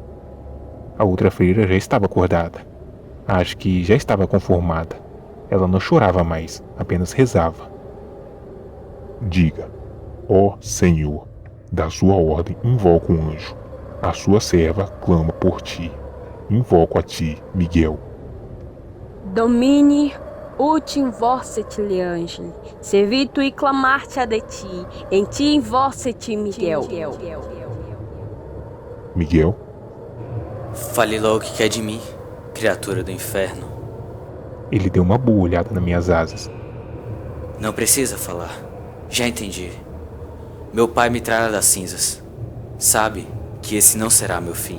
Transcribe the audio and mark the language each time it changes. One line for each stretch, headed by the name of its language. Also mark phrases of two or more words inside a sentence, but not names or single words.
Portuguese: A outra freira já estava acordada. Acho que já estava conformada. Ela não chorava mais, apenas rezava. Diga, ó Senhor, da sua ordem invoco um anjo. A sua serva clama por ti. Invoco a ti, Miguel.
Latin: Domini ut invocet Liangeli, servitui clamarte ad ti, em ti invocet Miguel.
Portuguese: Miguel? Fale logo o que quer de mim, criatura do inferno. Ele deu uma boa olhada nas minhas asas. Não precisa falar. Já entendi. Meu pai me trará das cinzas. Sabe que esse não será meu fim.